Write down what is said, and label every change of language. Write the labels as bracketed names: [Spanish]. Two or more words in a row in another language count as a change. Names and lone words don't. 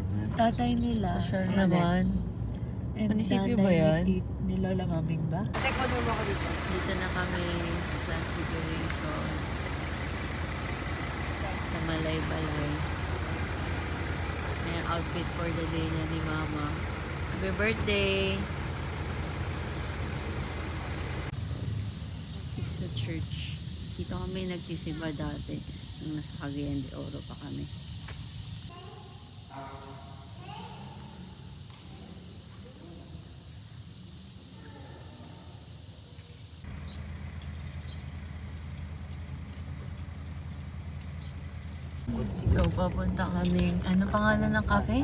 [Filipino] Tatay nila. Sure naman. And Munisipyo nanay ba yan? Ni Lola Maming ba? Dito na kami sa Transfiguration. Malay-balay. May [English] outfit for the day [Filipino] na ni Mama. [English] Happy birthday! It's a church. [Filipino] Dito kami nagsisimba dati. Nung nasa Cagayan de Oro pa kami. So, papunta kaming, ano pangalan ng cafe?